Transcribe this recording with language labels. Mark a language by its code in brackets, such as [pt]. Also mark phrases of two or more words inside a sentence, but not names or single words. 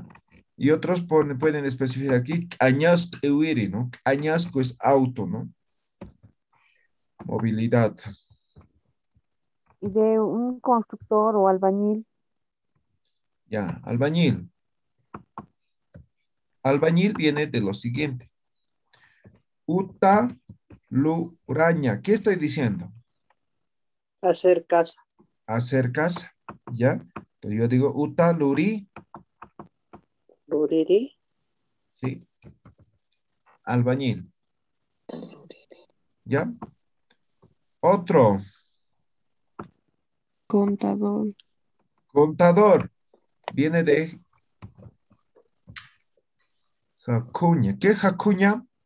[es] Y otros pueden especificar aquí, [ay] añasco ewiri, [es] ¿no? Añasco es auto, ¿no? Movilidad. De un constructor o albañil. Ya, albañil. Albañil viene de lo siguiente. [ay] Uta, luraña. [es] ¿Qué estoy diciendo? Hacer casa. Hacer casa, ¿ya? Entonces yo digo [ay] uta, luri. Luriri. [es] Sí. Albañil. ¿Ya? Otro. Contador. Contador. Viene de jacuña. ¿Qué es jacuña?